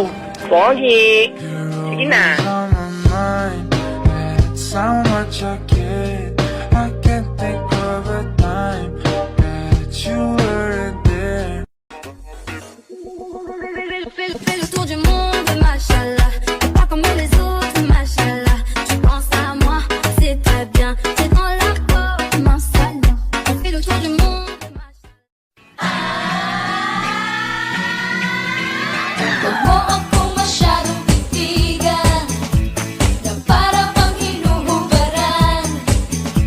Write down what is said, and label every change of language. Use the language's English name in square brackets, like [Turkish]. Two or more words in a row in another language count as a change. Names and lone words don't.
[Filipino] Pogi! Sige na. [English] On my mind, it's how much I care. I can't think of a time that you weren't there. [French] Fais le tour du monde, machallah. T'es pas comme les autres, machallah. Tu penses à moi, c'est très bien. T'es dans la peau, machallah. On fait le tour du monde, machallah. [Filipino] Huwag mo ako masyadong titigan na para pang hinuhubaran.